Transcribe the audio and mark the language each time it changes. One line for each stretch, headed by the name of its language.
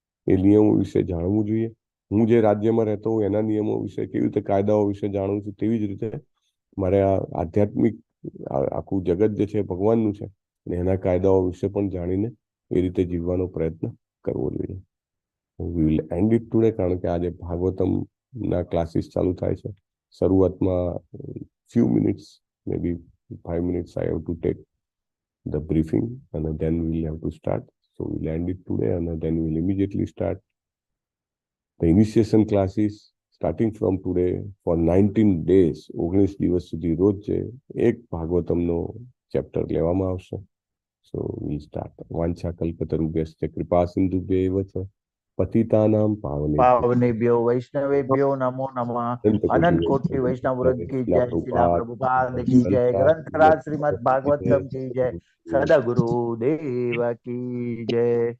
Gujarati: એ નિયમો વિશે જાણવું જોઈએ. હું જે રાજ્યમાં રહેતો હું એના નિયમો વિશે, કેવી રીતે કાયદાઓ વિશે જાણું છું, તેવી જ રીતે મારે આ આધ્યાત્મિક આખું જગત જે છે ભગવાનનું છે, અને એના કાયદાઓ વિશે પણ જાણીને એ રીતે જીવવાનો પ્રયત્ન કરવો જોઈએ.
English: we will end it today,
Gujarati: કારણ કે આજે ભાગવતમના ક્લાસીસ ચાલુ થાય છે. શરૂઆતમાં
English: few minutes, maybe 5 minutes, I have to take the briefing and then we'll have to start. So we'll end it today and then we'll immediately start the initiation classes starting from today for 19 days.
Gujarati: 19 દિવસ સુધી રોજ એક ભાગવતમનો chapter લેવામાં આવશે.
English: So we'll start.
Sanskrit: વાંછા કલ્પતરુભ્યશ્ચ કૃપા સિંધુભ્યૈવ ચ પતિતાનાં પાવનેભ્યો વૈષ્ણવેભ્યો નમો નમઃ.
Gujarati: અનંત કોટી વૈષ્ણવ વૃંદ
Hindi: की जय, शिला प्रभुपाद की जय, ग्रंथराज श्रीमद् भागवतम की जय, सदगुरु देव की जय.